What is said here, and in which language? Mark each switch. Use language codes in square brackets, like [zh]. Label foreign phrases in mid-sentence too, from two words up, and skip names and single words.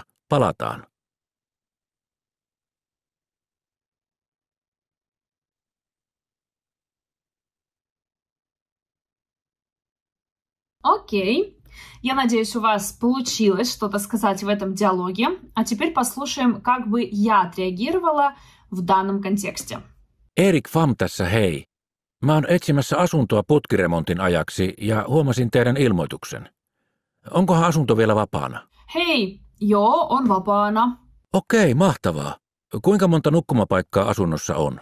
[fi] Palataan. [ru] Окей. Я надеюсь, у вас получилось что-то сказать в этом диалоге. А теперь послушаем, как бы я отреагировала в данном контексте. [fi] Erik Fam tässä, hei. Mä oon etsimässä asuntoa putkiremontin ajaksi ja huomasin teidän ilmoituksen. Onkohan asunto vielä vapaana? Hei, joo, on vapaana. Okei, mahtavaa. Kuinka monta nukkumapaikkaa asunnossa on?